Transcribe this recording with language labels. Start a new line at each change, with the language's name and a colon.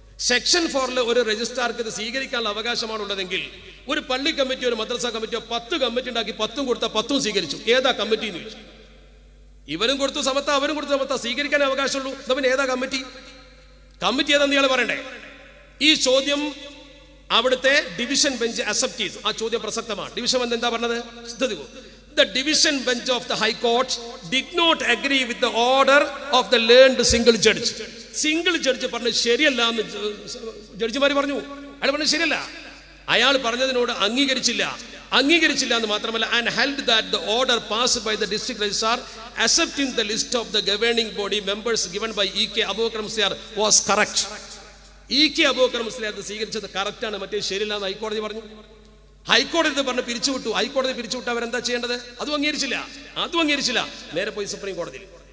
Malayalam: Section 4 ഒരു രജിസ്ട്രാർക്ക് ഇത് സ്വീകരിക്കാനുള്ള അവകാശമാണുള്ളതെങ്കിൽ ഒരു പള്ളി കമ്മിറ്റി ഒരു മദ്രസ കമ്മിറ്റിയോ 10 കമ്മിറ്റി ഉണ്ടാക്കി 10 കൊടുത്ത 10 സ്വീകരിച്ചു. ഏതാ കമ്മിറ്റി എന്ന് ചോദിച്ചു. ഇവരും കൊടുത്തു സമത്ത, അവരും കൊടുത്തു സമത്ത, സ്വീകരിക്കാൻ അവകാശമുള്ളൂ. പിന്നെ ഏതാ കമ്മിറ്റി? കമ്മിറ്റി ഏതാന്ന് ഇയാൾ പറയണ്ടേ? ഈ ചോദ്യം അവിടുത്തെ ഡിവിഷൻ ബെഞ്ച് അക്സെപ്റ്റ് ചെയ്തു. ആ ചോദ്യം പ്രസക്തമാണ്. ഡിവിഷൻ ബെഞ്ച് എന്താ പറഞ്ഞത്?
English: The division bench of the High Court did not agree with the order of the learned single judge.
Malayalam: Single judge പറഞ്ഞു ശരിയല്ല എന്ന് ജഡ്ജിമാർ പറഞ്ഞു. അയാൾ പറഞ്ഞു ശരിയല്ല. അയാൾ പറഞ്ഞതിനോട് അംഗീകരിച്ചില്ല എന്ന് മാത്രമല്ല,
English: and held that the order passed by the district registrar accepting the list of the governing body members given by E.K. Abubakar Musliar was correct. E.K.
Malayalam: Abubakar Musliar സ്വീകരിച്ചത് കറക്റ്റ് ആണ്, മറ്റേ ശരിയല്ല എന്ന് ഹൈക്കോടതി പറഞ്ഞു. ഹൈക്കോടതി പറഞ്ഞ് പിരിച്ചുവിട്ടു. ഹൈക്കോടതി പിരിച്ചുവിട്ട് അവരെന്താ ചെയ്യേണ്ടത്? അതും അംഗീകരിച്ചില്ല. നേരെ പോയി സുപ്രീം കോടതിയിൽ.